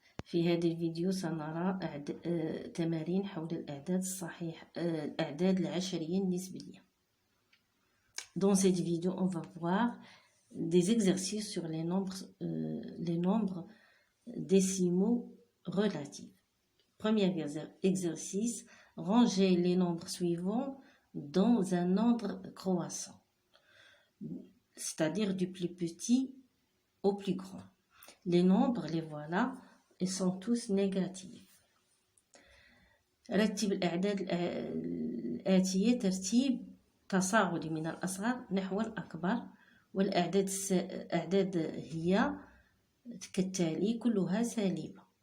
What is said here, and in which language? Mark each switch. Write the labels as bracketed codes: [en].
[ar] في هذا الفيديو سنرى تمارين حول الأعداد الصحيحة الأعداد العشرية النسبية. [fr] Dans cette vidéo, on va voir des exercices sur les nombres décimaux relatifs. Premier exercice, ranger les nombres suivants dans un ordre croissant, c'est-à-dire du plus petit au plus grand. Les nombres, les voilà, ils sont tous négatifs. [ar] رتب الأعداد الآتية ترتيب تصاعدي من الأصغر نحو الأكبر، والأعداد هي كالتالي كلها سالبة.